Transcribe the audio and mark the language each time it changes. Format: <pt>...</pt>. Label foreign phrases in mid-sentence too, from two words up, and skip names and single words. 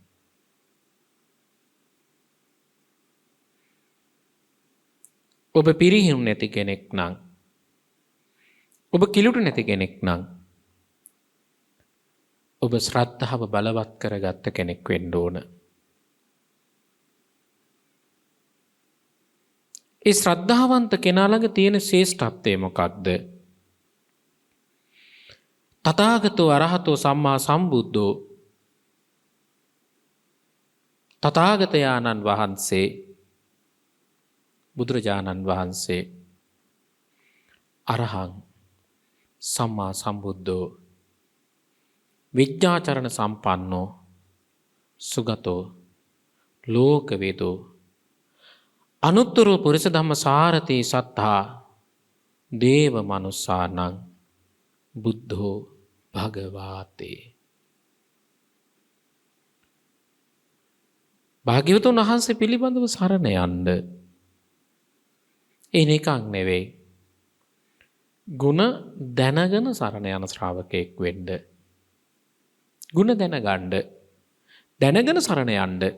<si>ඔබ පිරිහිණු නැති කෙනෙක් නම්, ඔබ කිලුටු නැති කෙනෙක් නම්, ඔබ ශ්‍රද්ධාව බලවත් කරගත්ත කෙනෙක් වෙන්න ඕන. ඒ ශ්‍රද්ධාවන්ත කෙනා ළඟ තියෙන ශ්‍රේෂ්ඨත්වය මොකක්ද?</si> <pi>තථාගතෝ අරහතෝ සම්මා සම්බුද්ධෝ.</pi> <si>තථාගතයන්න් වහන්සේ, බුදුරජාණන් වහන්සේ</si> <pi>අරහං සම්මා සම්බුද්ධෝ විද්‍යාචරණ සම්පන්නෝ සුගතෝ ලෝකවේදෝ අනුත්තරෝ පුරිස ධම්ම සාරති සත්තා දේව මනුස්සානං බුද්ධෝ භගවාතේ.</pi> <si>භාග්‍යවතුන් වහන්සේ පිළිබඳව සරණ යන්න. ඒ නිකන් නෙවෙයි. ගුණ දැනගෙන සරණ යන ශ්‍රාවකෙක් වෙන්න. ගුණ දැනගන්න. දැනගෙන සරණ යන්න.</si>